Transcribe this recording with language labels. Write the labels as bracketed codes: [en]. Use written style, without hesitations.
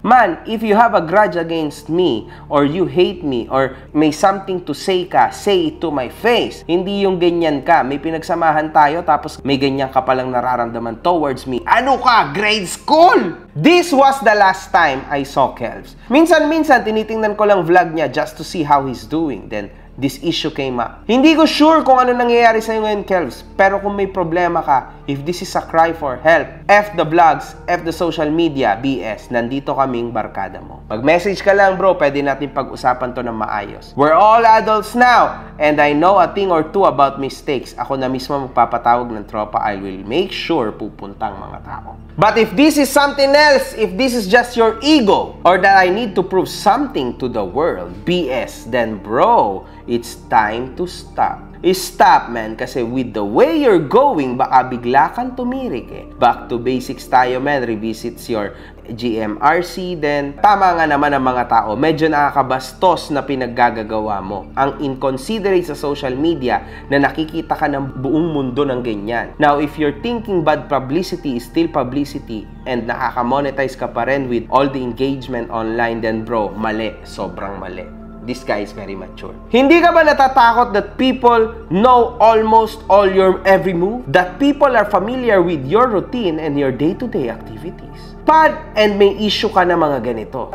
[en] Man, if you have a grudge against me or you hate me or [tl] may something to say ka, [en] say it to my face. [tl] Hindi yung ganyan ka. May pinagsamahan tayo tapos may ganyan ka palang nararamdaman [en] towards me. [tl] Ano ka? [en] Grade school? This was the last time I saw Kelvs. [tl] Minsan-minsan, tinitingnan ko lang vlog niya [en] just to see how he's doing. Then, this issue came up. [tl] Hindi ko sure kung ano nangyayari sa'yo ngayon, Kelvs. Pero kung may problema ka, [en] if this is a cry for help, F the vlogs, F the social media, BS, [tl] nandito kaming barkada mo. Mag-message ka lang, bro. Pwede natin pag-usapan to ng maayos. [en] We're all adults now, and I know a thing or two about mistakes. [tl] Ako na mismo magpapatawag ng tropa. [en] I will make sure [tl] pupuntang mga tao. [en] But if this is something else, if this is just your ego, or that I need to prove something to the world, BS, then bro, it's time to stop. Stop, man, kasi with the way you're going, [tl] baka bigla kang tumirik eh. [en] Back to basics [tl] tayo, [en] man. Revisits your GMRC, then [tl] tama nga naman ang mga tao. Medyo nakakabastos na pinaggagawa mo. [en] Ang inconsiderate sa social media [tl] na nakikita ka ng buong mundo ng ganyan. [en] Now, if you're thinking bad publicity is still publicity and [tl] nakaka-monetize ka pa rin [en] with all the engagement online, then bro, [tl] mali. Sobrang mali. [en] This guy is very mature. [tl] Hindi ka ba natatakot [en] that people know almost all your every move? That people are familiar with your routine and your day-to-day activities? [tl] And may issue ka na mga ganito.